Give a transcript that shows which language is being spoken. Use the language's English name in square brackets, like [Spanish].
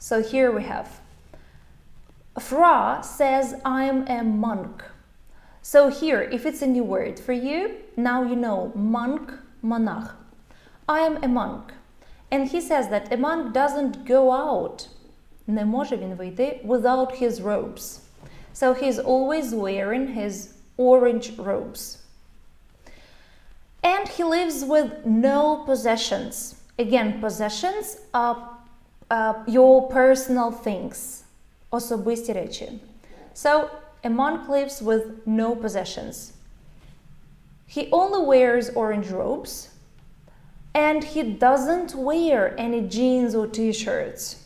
[English] So here we have Fra says, I'm a monk. So here, if it's a new word for you, now you know monk, monach. I am a monk. And he says that a monk doesn't go out. [Ukrainian] Не може він вийти [English] without his robes. So he's always wearing his orange robes. And he lives with no possessions. Again, possessions are your personal things. [Ukrainian] Особисті речі. [English] So, a monk lives with no possessions. He only wears orange robes and he doesn't wear any jeans or t-shirts.